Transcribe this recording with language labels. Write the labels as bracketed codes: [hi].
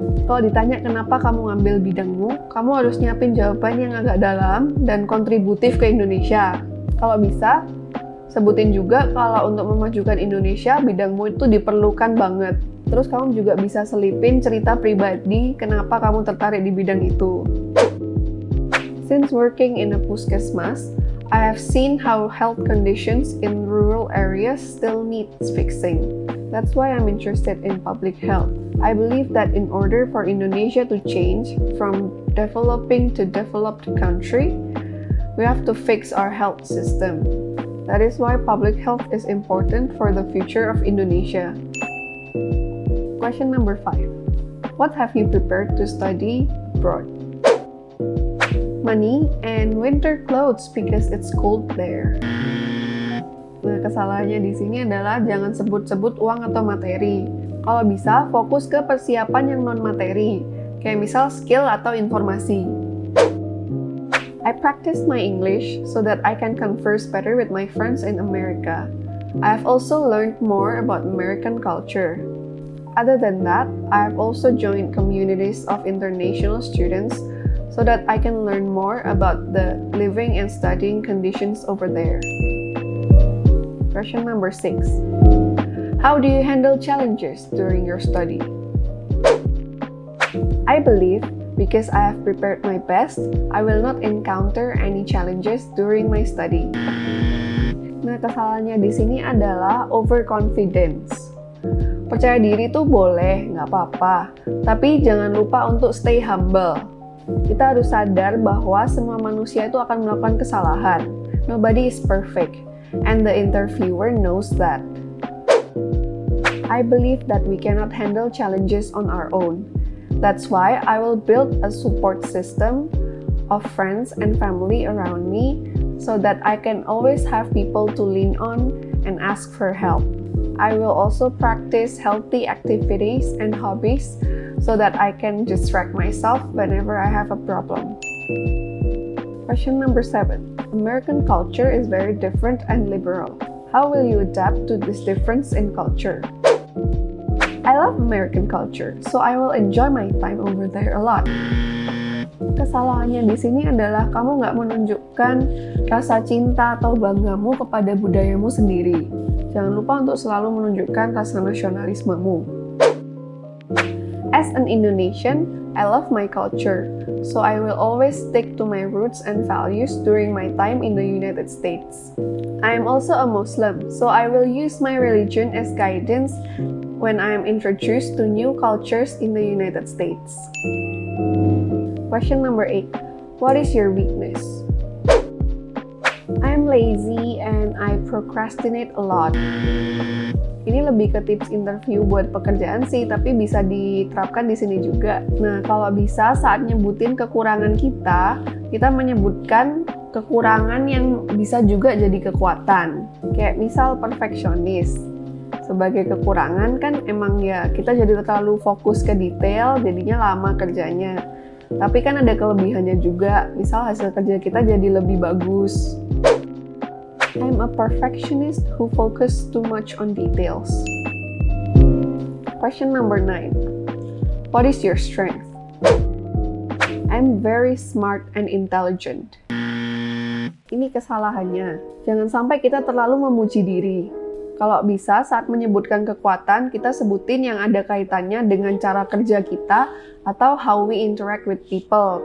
[id] Kalau ditanya kenapa kamu ngambil bidangmu, kamu harus nyiapin jawaban yang agak dalam dan kontributif ke Indonesia. Kalau bisa, sebutin juga kalau untuk memajukan Indonesia, bidangmu itu diperlukan banget. Terus kamu juga bisa selipin cerita pribadi kenapa kamu tertarik di bidang itu. [en] Since working in a puskesmas, I have seen how health conditions in rural areas still needs fixing. That's why I'm interested in public health. I believe that in order for Indonesia to change from developing to developed country, we have to fix our health system. That is why public health is important for the future of Indonesia. Question number 5. What have you prepared to study abroad? Money and winter clothes because it's cold there. [id] Nah, kesalahannya di sini adalah jangan sebut-sebut uang atau materi. Kalau bisa, fokus ke persiapan yang non-materi, kayak misal skill atau informasi. [en] I practice my English so that I can converse better with my friends in America. I have also learned more about American culture. Other than that, I have also joined communities of international students so that I can learn more about the living and studying conditions over there. Question number 6. How do you handle challenges during your study? I believe Because I have prepared my best, I will not encounter any challenges during my study. [id] Nah, kesalahannya di sini adalah overconfidence. Percaya diri tuh boleh, nggak apa-apa. Tapi jangan lupa untuk [en] stay humble. [id] Kita harus sadar bahwa semua manusia itu akan melakukan kesalahan. [en] Nobody is perfect, and the interviewer knows that. I believe that we cannot handle challenges on our own. That's why I will build a support system of friends and family around me so that I can always have people to lean on and ask for help. I will also practice healthy activities and hobbies so that I can distract myself whenever I have a problem. Question number 7. American culture is very different and liberal. How will you adapt to this difference in culture? I love American culture, so I will enjoy my time over there a lot. [id] Kesalahannya di sini adalah kamu nggak menunjukkan rasa cinta atau banggamu kepada budayamu sendiri. Jangan lupa untuk selalu menunjukkan rasa nasionalismemu. [en] As an Indonesian, I love my culture, so I will always stick to my roots and values during my time in the United States. I am also a Muslim, so I will use my religion as guidance when I am introduced to new cultures in the United States. Question number 8. What is your weakness? I am lazy and I procrastinate a lot. [id] Ini lebih ke tips interview buat pekerjaan sih, tapi bisa diterapkan di sini juga. Nah, kalau bisa saat nyebutin kekurangan kita menyebutkan kekurangan yang bisa juga jadi kekuatan. Kayak misal perfeksionis. Sebagai kekurangan kan emang ya kita jadi terlalu fokus ke detail, jadinya lama kerjanya. Tapi kan ada kelebihannya juga, misal hasil kerja kita jadi lebih bagus. [en] I'm a perfectionist who focus too much on details. Question number 9. What is your strength? I'm very smart and intelligent. [id] Ini kesalahannya. Jangan sampai kita terlalu memuji diri. Kalau bisa, saat menyebutkan kekuatan, kita sebutin yang ada kaitannya dengan cara kerja kita atau [en] how we interact with people.